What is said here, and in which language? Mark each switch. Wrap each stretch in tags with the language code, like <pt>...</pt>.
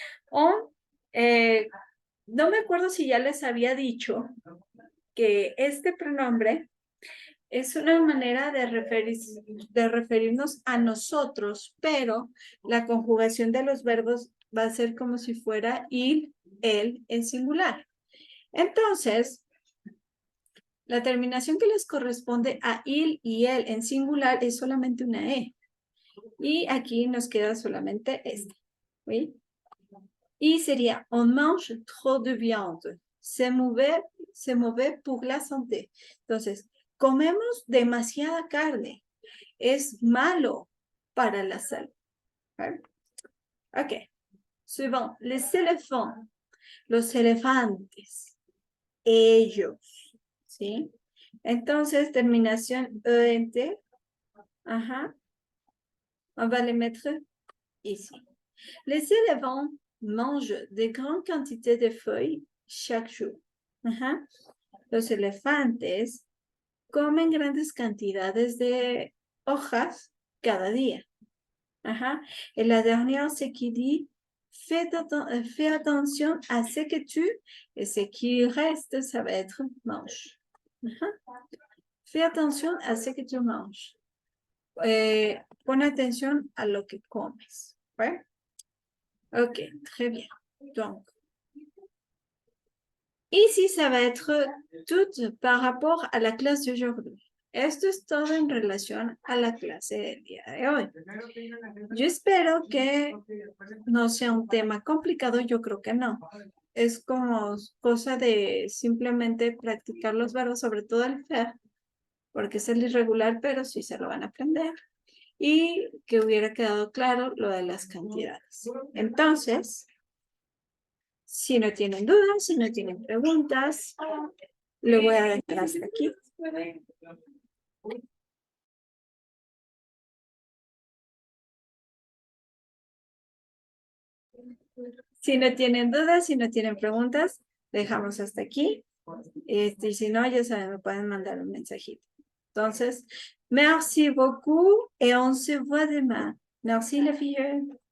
<es>O, no me acuerdo si ya les había dicho que este pronombre es una manera de referirnos a nosotros, pero la conjugación de los verbos va a ser como si fuera il, él en singular. Entonces, la terminación que les corresponde a il y él en singular es solamente una E. Y aquí nos queda solamente esta.</es> <fr>¿Sí?</fr> <es>Y sería,</es> <fr>on mange trop de viande. C'est mauvais pour la santé.</fr> <es>Entonces, comemos demasiada carne. Es malo para la salud. ¿Okay? Ok. Suivant.</es> <fr>Les éléphants.</fr> <es>Los elefantes. Ellos. ¿Sí? Entonces, terminación ENT.</es> <fr>On va les mettre ici. Les éléphants mangent de grandes quantités de feuilles chaque jour.</fr> <es>Los elefantes comen grandes cantidades de hojas cada día.</es> <fr>Et la dernière, c'est qui dit fais attention à ce que tu, et ce qui reste, ça va être mange. Fais attention à ce que tu manges.</fr> <es>Pon atención a lo que comes.</es> <fr>¿Ouais? Ok, très bien. Donc, ici, ça va être tout par rapport à la clase d'aujourd'hui.</fr> <es>Esto es todo en relación a la clase del día de hoy. Yo espero que no sea un tema complicado, yo creo que no. Es como cosa de simplemente practicar los verbos, sobre todo el faire, porque es el irregular, pero sí se lo van a aprender. Y que hubiera quedado claro lo de las cantidades. Entonces, si no tienen dudas, si no tienen preguntas, lo voy a dejar hasta aquí. Si no tienen dudas, si no tienen preguntas, dejamos hasta aquí. Y si no, ya saben, me pueden mandar un mensajito.</es> <fr>Entonces, merci beaucoup et on se voit demain. Merci les filles.</fr>